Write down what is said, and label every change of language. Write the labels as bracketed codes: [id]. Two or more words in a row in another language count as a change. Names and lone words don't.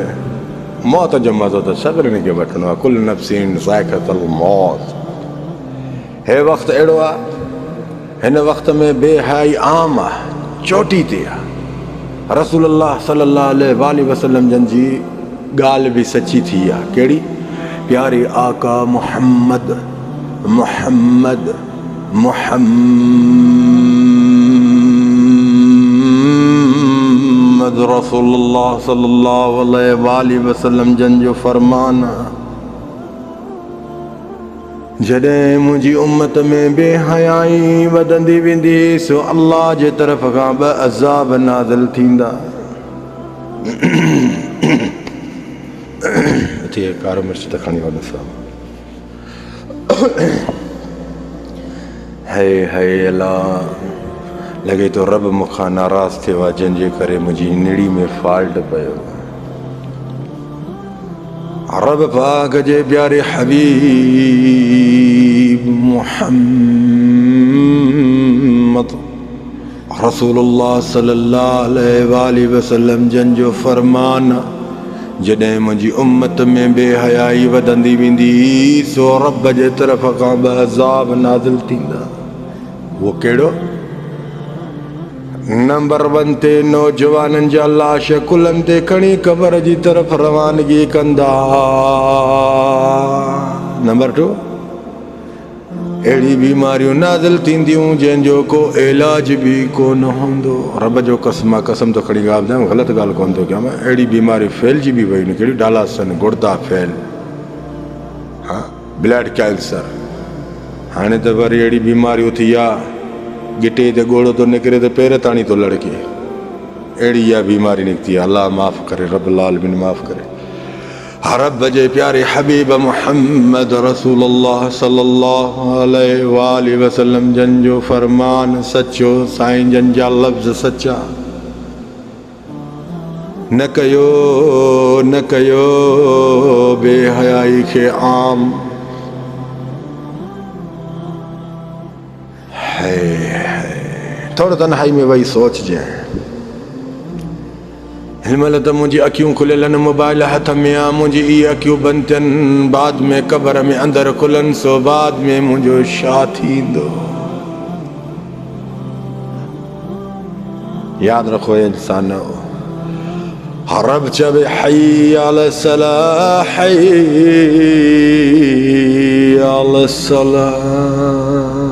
[sd] मौत जो मज़ो त सभिनी खे वठिणो आहे, [ar] كل نفس ذائقة الموت. [sd] हे वक़्तु अहिड़ो आहे, हिन वक़्त में बेहयाई आम आहे, चोटी ते आहे। [ar] رسول الله صلى الله عليه وسلم [sd] जन जी ॻाल्हि बि सची थी आहे। कहिड़ी? प्यारे आका मुहम्मद मुहम्मद मुहम्मद [ar] رسول الله صلى الله عليه وسلم [sd] जन जो फरमान आहे, जॾहिं मुंहिंजी उम्मत में बेहयाई वधंदी वेंदी सो अल्लाह जे तरफ़ खां ॿ अज़ाब नाज़िल थींदा। अथी कारो मिर्च त खणी वञो साहब। है अल्लाह, लॻे थो रब मूंखां नाराज़ थियो आहे, जंहिंजे करे मुंहिंजी निड़ी में फॉल्ट पियो। रब पाक जे प्यारे हबीब मुहम्मद [ar] رسول الله صلى الله عليه وسلم [sd] जन जो फरमान, जॾहिं मुंहिंजी उम्मत में बेहयाई वधंदी वेंदी सो रब जे तरफ़ खां ॿ अज़ाब नाज़िल थींदा। वो कहिड़ो? नंबर 1 ते नौजवाननि जा लाश कुलनि ते खणी क़बर जी तरफ़ रवानगी कंदा। नंबर 2, अहिड़ी बीमारियूं नाज़िल थींदियूं जंहिंजो को इलाज बि कोन हूंदो। रब जो कसम, कसम तो खड़ी ॻाल्हि ॿुधायां, ग़लति ॻाल्हि कोन थो कयां। अहिड़ी बीमारियूं फैलिजी बि वयूं, कहिड़ी? डालासन, गुर्दा फैल, हाँ, ब्लड कैंसर। हाणे त वरी अहिड़ी बीमारियूं थी आहे, गिटे ते गोड़ो तो निकिरे तो पेर ताणी तो लड़के, अहिड़ी इहा बीमारी निकिती आहे। अल्लाह माफ़ करे, [ar] رب العالمين [sd] माफ़ करे। रब जे प्यारे हबीब मुहम्मद [ar] رسول الله صلى الله عليه وسلم [sd] जन जो फरमान सचो, साईं जन जा लफ़्ज़ सचा। न कयो बेहयाई खे आम। थोड़ो तन्हाई में वही सोच जाए, हिनमहिल त मुंहिंजी अखियूं खुलियल आहिनि, मोबाइल हथ में आहे, मुंहिंजी इहे अखियूं बंदि थियनि, बाद में क़बर में अंदरि खुलनि सो बाद में मुंहिंजो छा थींदो? यादि रखो इंसान, रब चवे [ar] حي على الصلاة, حي على الصلاة.